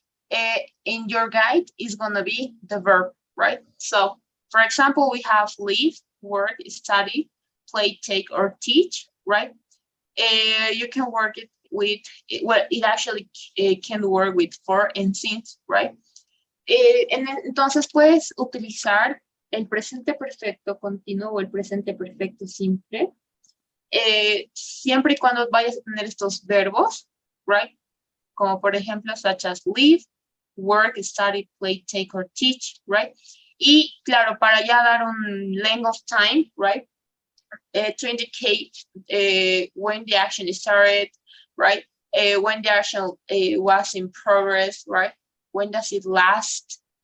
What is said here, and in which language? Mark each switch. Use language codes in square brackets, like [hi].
[en] In your guide is gonna be the verb, right? So, for example, we have live, work, study, play, take, or teach, right? You can work it with, well, it actually can work with for and since, right? [es] Entonces puedes utilizar el presente perfecto continuo o el presente perfecto simple, siempre y cuando vayas a tener estos verbos, [en] right? [es] Como por ejemplo, [en] such as live, work, study, play, take, or teach, right? [es] Y claro, para ya dar un [en] length of time, right? To indicate when the action started, right? When the action was in progress, right? When does it last?